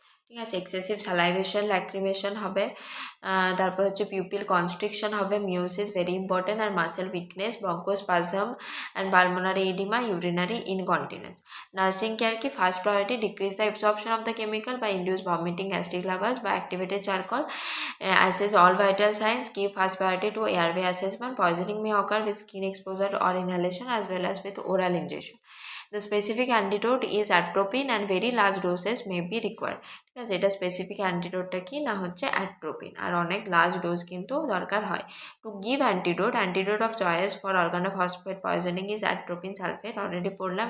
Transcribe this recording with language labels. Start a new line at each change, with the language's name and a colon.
Bangla: ঠিক আছে, excessive সালাইভেশন, lacrimation হবে। তারপর হচ্ছে পিউপিল কনস্ট্রিকশন হবে, meiosis very important, আর muscle weakness, bronchospasm and pulmonary oedema, urinary incontinence. Nursing care কি?
English: First priority decrease the absorption of the chemical by induced vomiting, gastric lavage by activated charcoal. Assess all vital signs. Give first priority to airway assessment. Poisoning may occur with skin exposure or inhalation as well as with oral ingestion. The specific antidote is atropine and very large doses may be required.
Bangla: ঠিক আছে, এটা specific অ্যান্টিডোটটা কি না হচ্ছে atropine, আর অনেক large dose কিন্তু দরকার হয়।
English: To give antidote of choice for organophosphate poisoning is atropine sulphate, already পড়লাম।